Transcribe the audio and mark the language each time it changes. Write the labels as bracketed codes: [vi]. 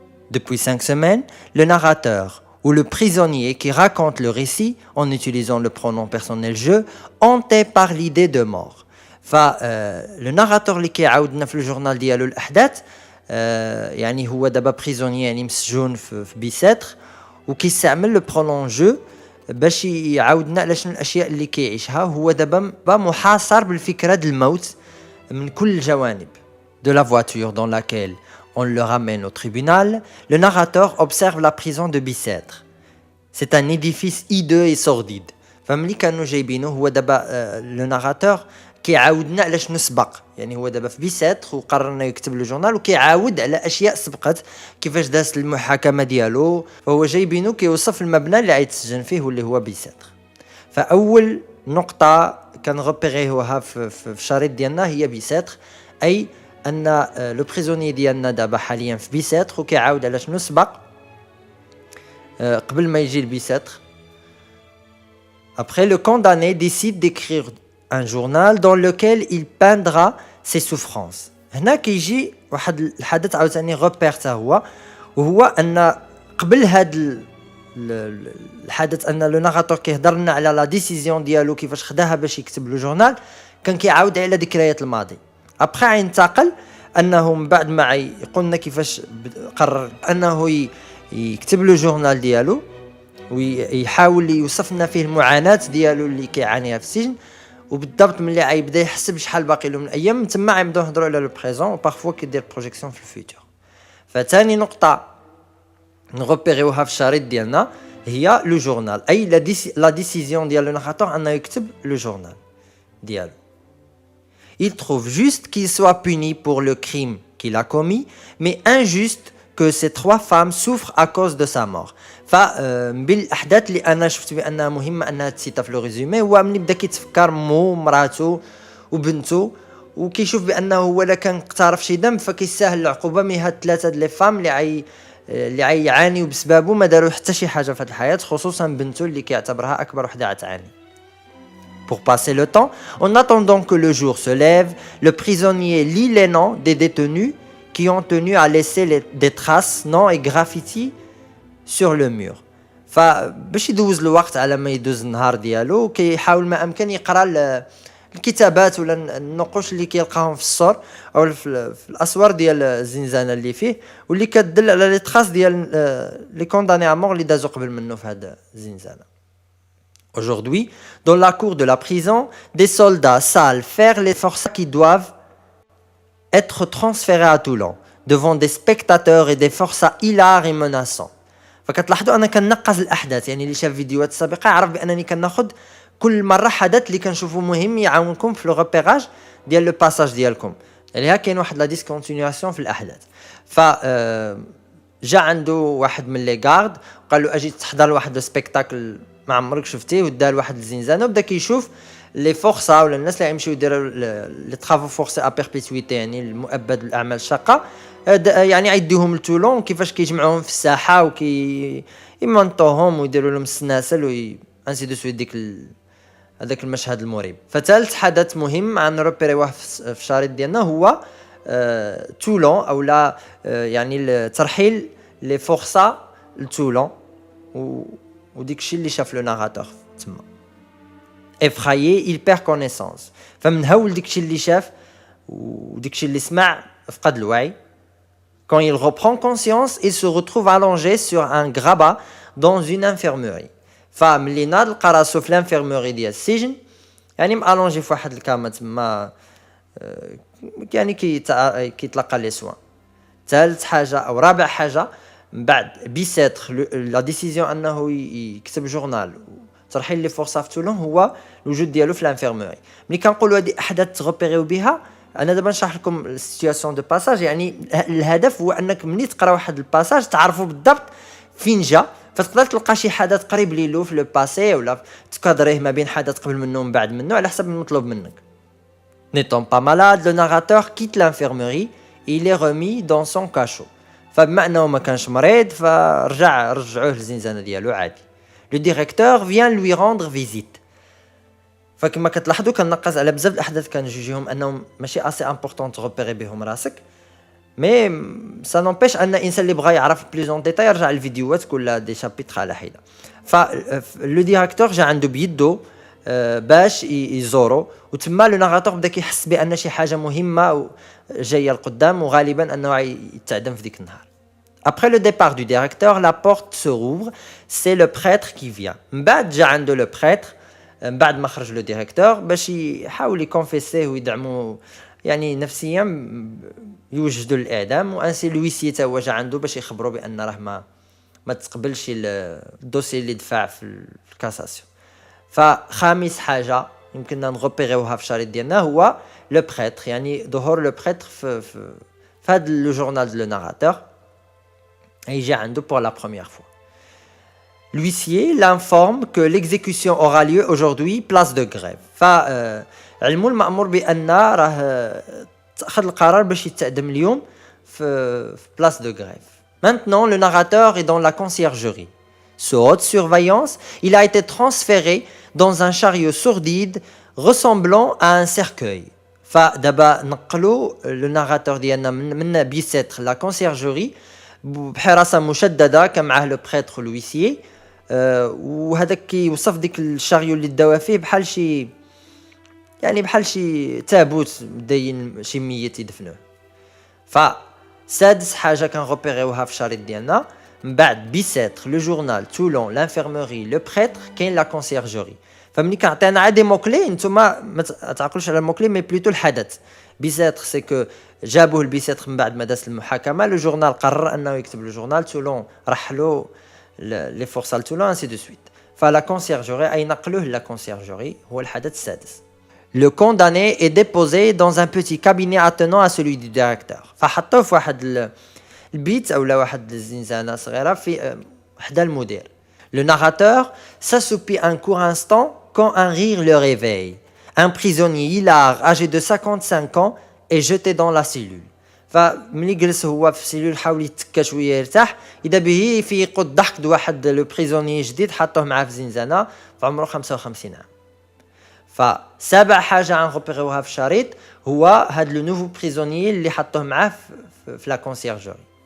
[fr] Depuis 5 semaines, le narrateur ou le prisonnier qui raconte le récit en utilisant le pronom personnel je hanté par l'idée de mort. [ar] Le narrateur اللي كيعاودنا في الجورنال ديالو الاحداث، يعني هو دابا بريزونيي، يعني مسجون في بيساتر، وكيستعمل لو برونون جو باش يعاودنا على شنو الاشياء اللي كيعيشها. هو دابا محاصر بالفكره ديال الموت من كل الجوانب. [fr] De la voiture dans laquelle on le ramène au tribunal, le narrateur observe la prison de Bicêtre. C'est un édifice hideux et sordide. [ar] فملي كانوا جايبينه هو دابا لو ناراتور كيعاودنا على شنو سبق، يعني هو دابا في بيساتر وقرر انه يكتب لو جورنال وكيعاود على اشياء سبقت، كيفاش دازت المحاكمه ديالو. فهو جايبينه كيوصف المبنى اللي غيتسجن فيه واللي هو بيساتر. فاول نقطه كنغوبيريوها في الشريط ديالنا هي بيساتر، اي ان لو بريزوني ديالنا دابا حاليا في بيساتر وكيعاود على شنو سبق قبل ما يجي لبيساتر. [fr] Après, le condamné décide d'écrire un journal dans lequel il peindra ses souffrances. [ar] هنا كيجي واحد الحدث عاوتاني غوبير تا هو، وهو ان قبل هاد الحدث ان لو ناراتور كيهضر لنا على لا ديسيزيون ديالو كيفاش خداها باش يكتب لو جورنال، كان كيعاود على ذكريات الماضي. ابخي غينتقل انه من بعد ما يقولنا كيفاش قرر انه يكتب لو جورنال ديالو ويحاول يوصف لنا فيه المعاناه ديالو اللي كيعانيها في السجن، وبالضبط ملي غيبدا يحسب شحال باقي له من الايام، من تما غنبداو نهضروا على لو بريزون وبارفوا كيدير بروجيكسيون في الفيوتور. فتاني نقطه نغوبيريوها في الشريط ديالنا هي لو جورنال، اي لا ديسيزيون ديال لو ناراتور انه يكتب لو جورنال ديالو. [fr] Il trouve juste qu'il soit puni pour le crime qu'il a commis, mais injuste que ces 3 femmes souffrent à cause de sa mort. [ar] فبالاحداث اللي انا شفت بانها مهمه انها تسيطه في لو ريزومي، هو ملي بدا كيتفكر مو مراته وبنته، وكيشوف بانه هو لا كان اقترف شي ذنب فكيستاهل العقوبه. مي هاد 3 لي فام اللي عيعانيو بسببه ما داروا حتى شي حاجه في هاد الحياه، خصوصا بنته اللي كيعتبرها اكبر وحده غتعاني. [fr] Pour passer le temps, en attendant que le jour se lève, le prisonnier lit les noms des détenus qui ont tenu à laisser des traces, noms et graffitis sur le mur. [ar] فباش يدوز الوقت على ما يدوز النهار ديالو كيحاول ما امكن يقرا الكتابات ولا النقوش اللي كيلقاهم في السور او في الاسوار ديال الزنزانه اللي فيه، واللي كتدل على لي تراس ديال لي كونداني ا مور اللي دازو قبل منه في هذا الزنزانه. [fr] Aujourd'hui, dans la cour de la prison, des soldats salent faire les forçats qui doivent être transférés à Toulon, devant des spectateurs et des forçats hilars et menaçants. [ar] فكتلاحظوا انا كنقص الاحداث، يعني اللي شاف فيديوهات سابقه عرف بانني كناخذ كل مره حدث اللي كنشوفوا مهم يعاونكم في لو ريبيراج ديال لو باساج ديالكم. يعني ها كاين واحد لا ديسكونتينياسيون في الاحداث. ف جا عنده واحد من لي غارد وقال له اجي تحضر واحد السبيكتاكل ما عمرك شفتيه، ودار واحد الزنزانه وبدا كيشوف لي فورسا ولا الناس اللي غيمشيو يديروا لي طرافو فورسي ا بيربيتويتي، يعني المؤبد بالاعمال الشاقه، يعني غيديوهم لتولون كيفاش كيجمعوهم في الساحه يمنطوهم ويديروا لهم السناسل انسي دو سويت هذاك المشهد المريب. فثالث حدث مهم عن روبيريوه في الشريط ديالنا هو تولون او لا يعني ترحيل لي فورسا لتولون، وديك الشيء اللي شاف لو ناراتور تما. [fr] Effrayé, il perd connaissance. [ar] فمن هول ديك الشيء اللي شاف وديك الشيء اللي سمع فقد الوعي. [fr] Quand il reprend conscience, il se retrouve allongé sur un grabat dans une infirmerie. [ar] فملي ناض لقى راسو في الانفيرموري ديال السجن، يعني مالونجي في واحد الكامه تما، يعني كيتلقى لي سوان. ثالث حاجه او رابع حاجه من بعد بيساتر لا ديسيزيون انه يكتب جورنال طرحين لي فرصه في تولون هو الوجود ديالو في الانفيرموري. ملي كنقولوا هذه احداث تغوبيريو بها، انا دابا نشرح لكم السيتوياسيون دو باساج. يعني الهدف هو انك ملي تقرا واحد الباساج تعرفوا بالضبط فين جا، فتقدر تلقى شي حدث قريب ليلو في لو باسي، ولا تكادريه ما بين حدث قبل منه ومن بعد منه على حسب المطلوب منك. [fr] N'étant pas malade, le narrateur quitte l'infirmerie et il est remis dans son cachot. [ar] فبما انه ما كانش مريض رجعوه للزنزانه ديالو عادي. [fr] Le directeur vient lui rendre visite. [ar] فكما كتلاحظوا كنقص على بزاف الاحداث كنجوجيهم انهم ماشي اسي امبورطون تغوبيري بهم راسك، مي سا نومبيش ان الانسان اللي بغى يعرف بلوز اون ديتاي يرجع الفيديوهات كلها دي شابيتر على حده. ف لو ديريكتور جا عنده بيدو باش يزورو، وتما لو ناراتور بدا كيحس بان شي حاجه مهمه جايه القدام، وغالبا انه يتعدم في ديك النهار. [fr] Après le départ du directeur, la porte se rouvre, c'est le prêtre qui vient. [ar] من بعد جا عنده لو بريتر، من بعد ما خرج لو ديريكتور باش يحاول يكونفيسيه ويدعمو يعني نفسيا يوجدوا الاعدام، وانسي لويسي تا هو جا عنده باش يخبروا بان راه ما تقبلش الدوسي اللي دفع في الكاساسيون. فخامس حاجه يمكننا نغوبيريوها في الشريط ديالنا هو لو بريتر، يعني ظهور لو بريتر في هذا لو جورنال دو لو ناراتور. يجي عنده [fr] pour la première fois. L'huissier l'informe que l'exécution aura lieu aujourd'hui, place de grève. [ar] علمو المأمور بأن راه أخذ القرار باش يتقدم اليوم في place de grève. [fr] Maintenant, le narrateur est dans la conciergerie. Sous haute surveillance, il a été transféré dans un chariot sordide ressemblant à un cercueil. [ar] فدابا نقلوا le narrateur ديالنا من بيسيتر la conciergerie بحراسه مشدده، كان معاه لو بريتر لويسيي، وهذاك كيوصف ديك الشاريو اللي داوا فيه بحال شي يعني بحال شي تابوت داين شي ميت يدفنوه. فسادس حاجه كنغوبيريوها في الشريط ديالنا من بعد بيسيتر لو جورنال تولون لانفيرموري لو بريتر كاين لا كونسيرجوري. فملي كنعطينا عاد دي موكلي نتوما ما تعقلوش على الموكلي مي بلوتو الحدث. بيسيتر سي كو جابوه البيسيتر من بعد ما داز المحاكمه، لو جورنال قرر انه يكتب لو جورنال، تولون رحلوا لي فورس تولون انسي دو سويت. فلا كونسيرجوري اي نقلوه لا كونسيرجوري هو الحدث السادس. [fr] Le condamné est déposé dans un petit cabinet attenant à celui du directeur. [ar] فحطوه في واحد البيت او واحد الزنزانه صغيره في حدا المدير. [fr] Le narrateur s'assoupit un court instant quand un rire le réveille. Un prisonnier hilar âgé de 55 ans est jeté dans la cellule. [ar] فملي جلس هو في السيلول حاول يتكا شويه يرتاح، اذا به يفيقوا الضحك دو واحد لو بريزوني جديد حطوه معاه في الزنزانه في عمره 55 عام. فسابع حاجه غنغوبيريوها في الشريط هو هاد لو نوفو بريزوني اللي حطوه معاه في لا كونسيرجوري.